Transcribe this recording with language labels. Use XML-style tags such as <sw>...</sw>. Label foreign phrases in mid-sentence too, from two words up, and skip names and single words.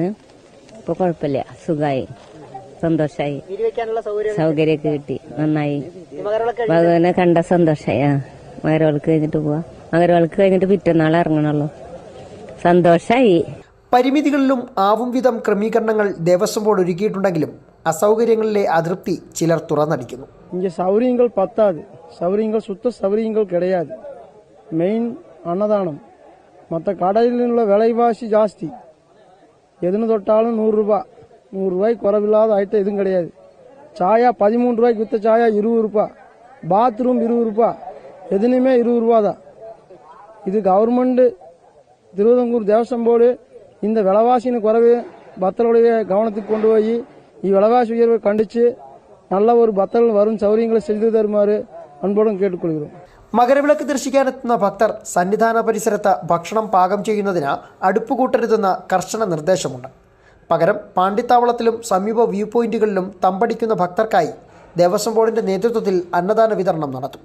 <ml>ഇപ്പൊ കുഴപ്പമില്ല, സുഖമായി, സന്തോഷായി, സൗകര്യമൊക്കെ കിട്ടി, നന്നായി. ഭഗവാനെ കണ്ട സന്തോഷായി. മകരവിളക്ക് കഴിഞ്ഞിട്ട് പോവാ. മകരവിളക്ക് കഴിഞ്ഞിട്ട് പിറ്റന്നാൾ ഇറങ്ങണല്ലോ. സന്തോഷായി. പരിമിതികളിലും ആവും വിധം ക്രമീകരണങ്ങൾ ദേവസ്വം ബോർഡ് ഒരുക്കിയിട്ടുണ്ടെങ്കിലും അസൗകര്യങ്ങളിലെ അതൃപ്തി ചിലർ തുറന്നടിക്കുന്നു.</ml> <ta>இங்கே சௌரியங்கள் பத்தாது. சௌரியங்கள் சுத்த சௌரியங்கள் கிடையாது. மெயின் அன்னதானம். மற்ற கடையில் உள்ள விலைவாசி ஜாஸ்தி. எதுன்னு தொட்டாலும் 100 ரூபாய். 100 ரூபாய்க்கு குறைவில்லாத ஐட்டம் எதுவும் கிடையாது. சாயா 13 ரூபாய்க்கு வித்த சாயா 20 ரூபாய். பாத்ரூம் 20 ரூபாய். எதுனுமே 20 ரூபா தான். இது கவர்மெண்ட் திருவிதாங்கூர் தேவஸ்வம் போர்டு இந்த விலைவாசியின் குறைவு பக்தர்களுடைய கவனத்துக்கு கொண்டு போய் விலைவாசி உயர்வை கண்டிச்சு நல்ல ஒரு பக்தர்கள் வரும் சௌகரியங்களை செய்തു தருமாறு அன்போடும் கேட்டுக்கொள்ளுன்னு.</ta> <ml>മകരവിളക്ക് ദർശിക്കാനെത്തുന്ന ഭക്തർ സന്നിധാന പരിസരത്ത് ഭക്ഷണം പാകം ചെയ്യുന്നതിന് അടുപ്പ് കൂട്ടരുതെന്ന കർശന നിർദ്ദേശമുണ്ട്. പകരം പാണ്ടിത്താവളത്തിലും സമീപ വ്യൂ പോയിന്റുകളിലും തമ്പടിക്കുന്ന ഭക്തർക്കായി ദേവസ്വം ബോർഡിന്റെ നേതൃത്വത്തിൽ അന്നദാന വിതരണം നടത്തും.</ml>